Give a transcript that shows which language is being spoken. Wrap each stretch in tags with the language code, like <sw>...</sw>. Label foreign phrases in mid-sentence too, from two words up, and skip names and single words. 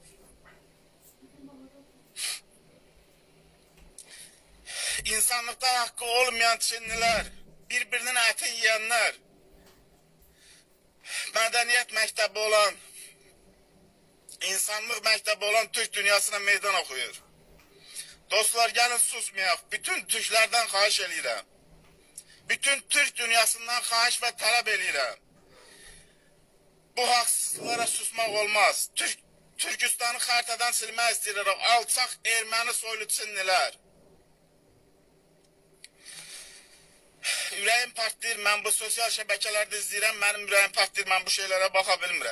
<tr>İnsanlıkta hakkı olmayan Çinliler, birbirinin ətini yiyenler, medeniyet mektebi olan, insanlık mektebi olan Türk dünyasına</tr> <az>meydan okuyur. Dostlar gelin susmayaq, bütün Türklerden xahiş eləyirəm. Bütün Türk dünyasından xahiş ve talep eləyirəm.</az> <tr>Bu haksızlıklara susmak olmaz.</tr> <az>Türkistan'ı xaritadan silmək istəyirəm.</az> <tr>Alçaq erməni soylu Çinliler.</tr> <az>Ürəyim partlayır, mən bu sosial şəbəkələrdə izləyirəm, mənim ürəyim partlayır, mən bu şeylərə baxa bilmirəm.</az>